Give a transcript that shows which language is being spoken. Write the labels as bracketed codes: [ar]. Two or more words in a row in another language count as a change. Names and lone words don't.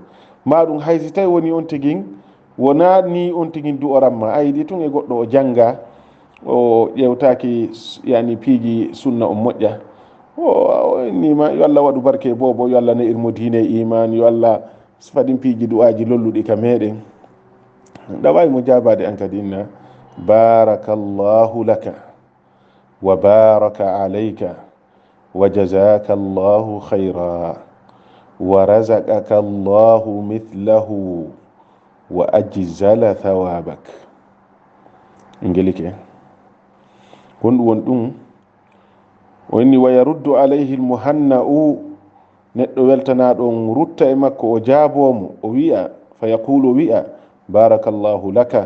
[ff] Maɗum haysi tawi woni on tigin wona ni on tigin du'oranma, ayidi tun e goɗɗo o janga o ƴewtaki yani piiji sunna on moƴƴa, o nima yo Allah waɗu barke bobo, yo Allah ne'irmo diine iman, yo Allah faɗin piiji du'aji lolluɗi ka meɗen, ɗawawi mo jabade an kadi. [ar] إن بارك الله لك وبارك عليك وجزاك الله خيرا ورزقك الله مثله وأجزل ثوابك. [ff] Ingelike kon ɗum won ɗum wonni [ar] ويرد عليه المهنأ. [ff] Neɗɗo weltanaɗon rutta e makko o jaabomo, o wi'a, [ar] فيقول [ff] wi'a, [ar] بارك الله لك.